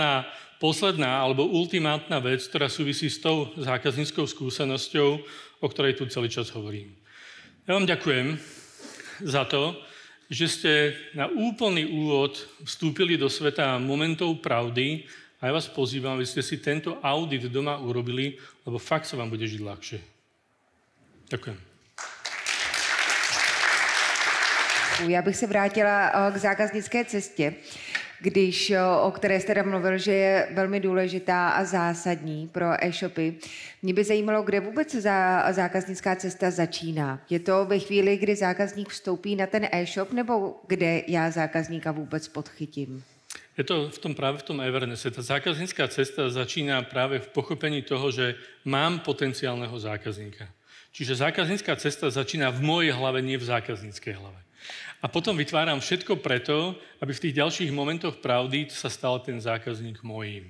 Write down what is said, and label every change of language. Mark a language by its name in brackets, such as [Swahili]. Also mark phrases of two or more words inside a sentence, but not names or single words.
[Slovak] Posledná alebo ultimátna vec, ktorá súvisí s tou zákazníckou skúsenosťou, o ktorej tu celý čas hovorím. Ja vám ďakujem za to, že ste na úplný úvod vstúpili do sveta momentov pravdy a ja vás pozývam, aby ste si tento audit doma urobili, lebo fakt sa vám bude žiť ľahšie. Ďakujem. [Czech] Já bych se vrátila k zákaznické cestě, o které jste mluvil, že je velmi důležitá a zásadní pro e-shopy. Mě by zajímalo, kde vůbec zákaznická cesta začíná. Je to ve chvíli, kdy zákazník vstoupí na ten e-shop, nebo kde já zákazníka vůbec podchytím? [Slovak] Je to práve v tom Evernesse. Tá zákaznícká cesta začína práve v pochopení toho, že mám potenciálneho zákazníka. Čiže zákaznícka cesta začína v mojej hlave, nie v zákazníckej hlave. A potom vytváram všetko preto, aby v tých ďalších momentoch pravdy sa stal ten zákazník mojím.